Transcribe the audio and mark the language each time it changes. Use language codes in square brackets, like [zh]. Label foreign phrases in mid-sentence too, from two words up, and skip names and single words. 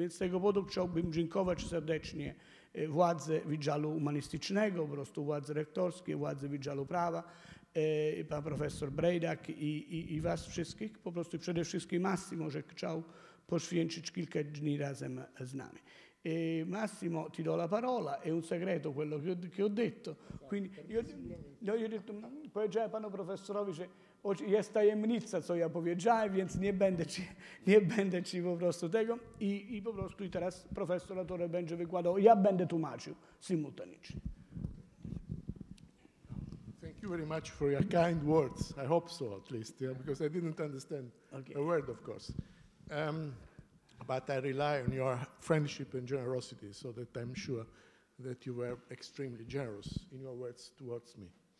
[pl] Więc z tego powodu chciałbym dziękować serdecznie władze Wydziału Humanistycznego, po prostu władze rektorskie, władze Wydziału Prawa, pan profesor Brejdak i was wszystkich. Po prostu przede wszystkim Massimo, że chciał poświęcić kilka dni razem z nami. [it] Massimo, ti do la parola, è un segreto quello che ho detto. Quindi io ho detto, [pl] powiedziałem panu profesorowi, że jest tajemnica, co ja powiedziałem, więc nie będę ci po prostu tego. I po prostu i teraz profesor Latorre będzie wykładał, ja będę tłumaczył simultanicznie. [en] Thank you very much for your kind words. I hope so, at least, because I didn't understand a word, of course. But I rely on your friendship and generosity, so that I'm sure that you were extremely generous in your words towards me.